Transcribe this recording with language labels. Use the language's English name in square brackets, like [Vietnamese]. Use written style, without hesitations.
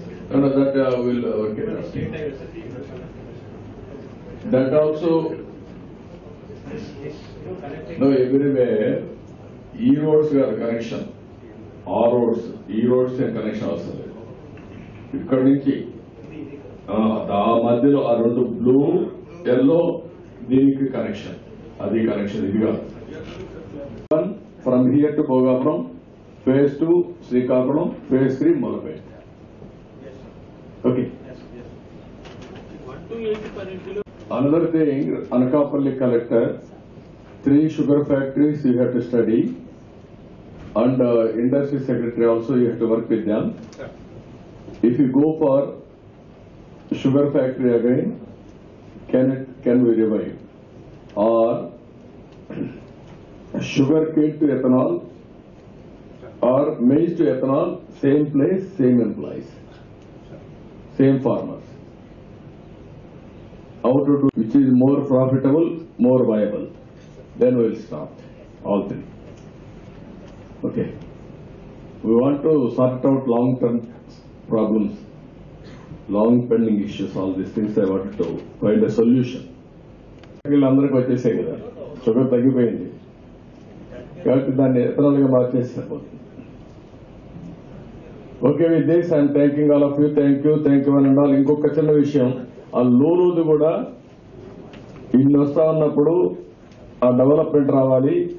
[English] No, that will work it out. That also, no, everywhere, E roads are connection. [Telugu] ఆ roads ఈ roads connection వస్తుంది. ఇక్కడ నుంచి ఆ మధ్యలో ఆ రెండు బ్లూ ఎల్లో దీనికి కనెక్షన్, అది కనెక్షన్ ఇది కాదు. [English] from here to [Telugu] Bhogapuram, phase 2 Srikakulam, phase 3 మొలపేట. Okay. [English] Another thing, Anakapalli collector, 3 sugar factories you have to study. And industry secretary also you have to work with them. If you go for sugar factory again, can we revive? Or sugar cane to ethanol, or maize to ethanol, same place, same employees, same farmers. How to do which is more profitable, more viable? Then we will start all three. Okay. We want to sort out long-term problems, long pending issues, all these things. I wanted to find a solution. [Telugu] అందరికి వచ్చేసే కదా, sugar తగ్గిపోయింది కాబట్టి దాన్ని ethanol గా మార్చేసారు. [English] Okay, with this I'm thanking all of you. Thank you [Telugu] అని అనాలి. ఇంకొక చిన్న విషయం, ఆ లూలుది కూడా ఇన్ని వస్తా ఉన్నప్పుడు ఆ డెవలప్మెంట్ రావాలి.